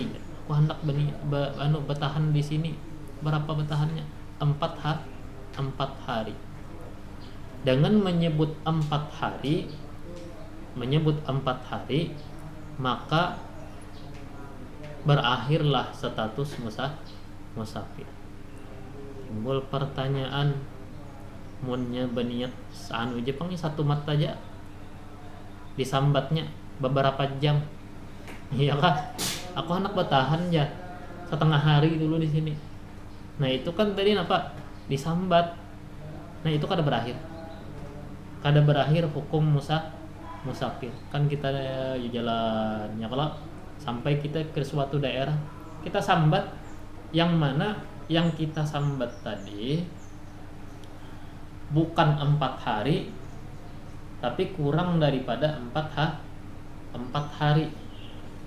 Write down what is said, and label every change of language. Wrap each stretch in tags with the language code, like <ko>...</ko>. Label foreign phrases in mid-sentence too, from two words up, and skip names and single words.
<bjn>Aku hendak bertahan di sini. Berapa bertahannya? 4 hari. Dengan menyebut 4 hari, maka berakhirlah status musafir. Timbul pertanyaan, munnya berniat anu Jepang 1 mat aja disambatnya beberapa jam. Iya kan? Aku hendak bertahan ya setengah hari dulu di sini. Nah, itu kan tadi apa? Disambat. Nah, itu kada berakhir hukum musafir. Kan kita jalan ya, kalau sampai kita ke suatu daerah, kita sambat, yang mana yang kita sambat tadi bukan 4 hari tapi kurang daripada 4 hari.</bjn>